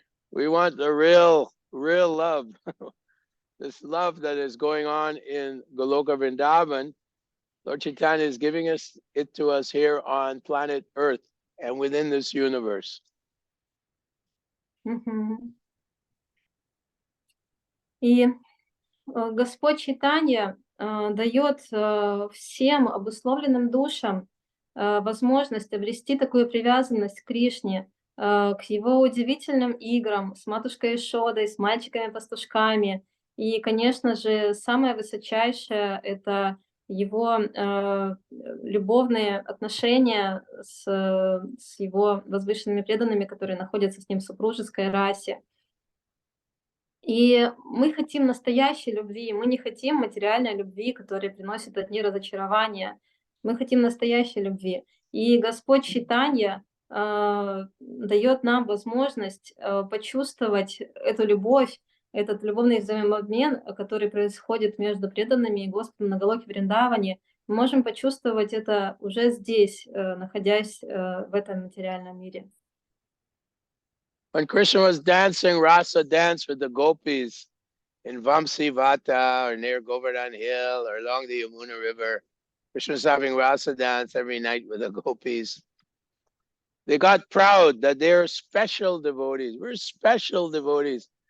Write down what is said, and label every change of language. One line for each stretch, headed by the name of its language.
English: We want the real love. This love that is going on in Goloka Vrindavan, Lord Chaitanya is giving it to us here on planet Earth and within this universe.
Russian: И Господь Чайтанья дает всем обусловленным душам возможность обрести такую привязанность к Кришне, к его удивительным играм с матушкой Ишодой, с мальчиками-пастушками. И, конечно же, самое высочайшее — это его любовные отношения с его возвышенными преданными, которые находятся с ним в супружеской расе. И мы хотим настоящей любви, мы не хотим материальной любви, которая приносит одни разочарования. Мы хотим настоящей любви. И Господь Чайтанья дает нам возможность почувствовать эту любовь, этот любовный взаимообмен, который происходит между преданными и Господом на Галоке Вриндаване. Мы можем почувствовать это уже здесь, находясь в этом материальном мире.
English: When Krishna was dancing Rasa dance with the gopis in Vamsivata or near Govardhan Hill or along the Yamuna River, Krishna was having Rasa dance every night with the gopis. They got proud that they're special devotees. We're special devotees.